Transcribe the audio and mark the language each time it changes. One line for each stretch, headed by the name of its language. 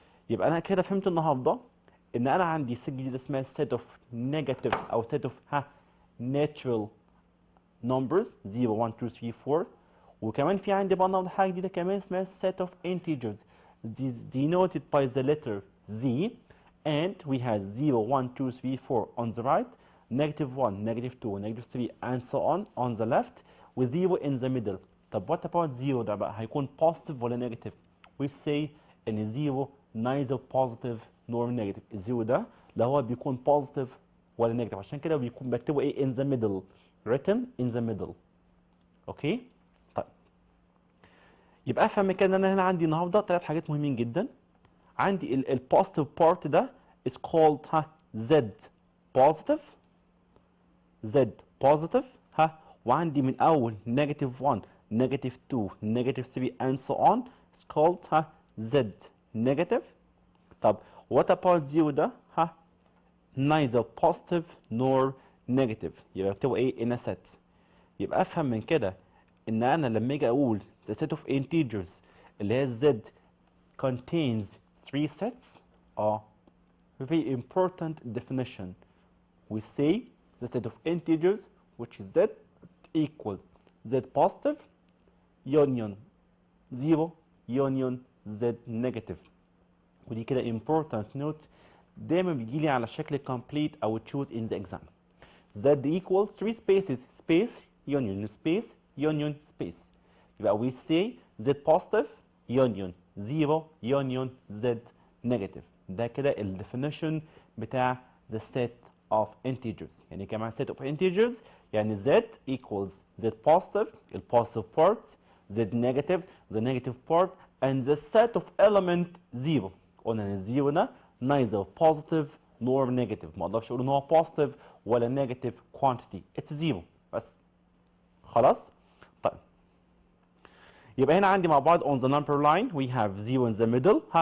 Arabic: يبقى انا كده فهمت النهارده ان انا عندي set جديد اسمها set of negative او set of natural numbers 0 1 2 3 4. وكمان في عندي بقى النهارده حاجه جديده كمان اسمها
English: set of integers denoted by the letter z, and we have 0 1 2 3 4 on the right, negative 1 negative 2 negative 3 and so on the left with 0 in the middle. طب what about 0 ده بقى هيكون positive ولا negative؟ we say ان 0 neither positive nor negative.
Arabic: الزيرو ده لا هو بيكون positive ولا negative، عشان كده بيكون بكتبه ايه
English: in the middle, written in the middle.
Arabic: اوكي. طيب يبقى افهم كده ان انا هنا عندي النهارده ثلاث حاجات مهمين جدا.
English: عندي ال positive part ده is called z positive, z positive
Arabic: وعندي من اول
English: negative 1 negative 2 negative 3 and so on it's called z negative. طب what about 0 ده neither positive nor negative.
Arabic: يبقى بكتبه ايه in a set. يبقى افهم من كده ان انا لما اجي اقول the set of integers اللي هي z
English: contains 3 sets very important definition. We say the set of integers which is z equals z positive union 0 union z negative.
Arabic: ودي كده important note دايما بيجيلي على شكل complete او choose in the exam.
English: Z equals 3 spaces space union space union space. يبقى we say z positive union 0 union z negative.
Arabic: ده كده ال definition بتاع the set of integers.
English: يعني كمان set of integers يعني z equals z positive ال positive part z negative the negative part and the set of element 0.
Arabic: قلنا ان الزيرو ده neither positive nor negative. ما اقدرش اقول ان هو positive ولا negative quantity.
English: It's zero
Arabic: بس. خلاص؟ طيب. يبقى هنا عندي مع بعض
English: on the number line we have 0 in the middle.